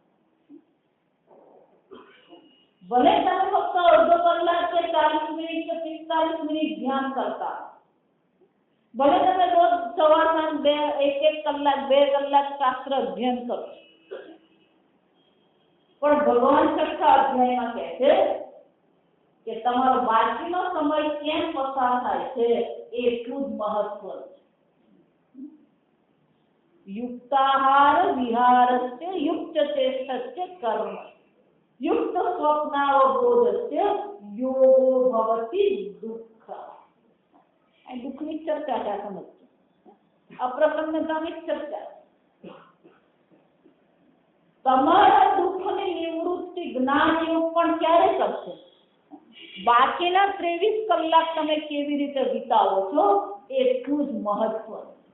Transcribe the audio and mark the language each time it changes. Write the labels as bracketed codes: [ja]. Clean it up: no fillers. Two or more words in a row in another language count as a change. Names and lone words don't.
[gu] ભલે તમે ફક્ત અડધો કલાક કે 40 મિનિટ કે 45 મિનિટ ધ્યાન કરતા, ભલે તમે રોજ સવાર સાંજ 1-1 કલાક 2 કલાક શાસ્ત્ર અધ્યયન કરો, પણ ભગવાન છઠ્ઠા અધ્યાયમાં કહે છે કે તમારો બાકીનો સમય કેમ પસાર થાય છે એટલું જ મહત્વ છે. [sa] युक्ताहार विहारस्य युक्त चेष्टस्य कर्म युक्त स्वप्नावबोधस्य योगो भवति दुःख। [gu] दुःखની ચર્ચા છે આ સમજ અપ્રસન્નતાની ચર્ચા। તમારા દુઃખની નિવૃત્તિ જ્ઞાનયોગ પણ ક્યારે કરશે? બાકીના 23 કલાક તમે કેવી રીતે વિતાવો છો એટલું જ મહત્વનું।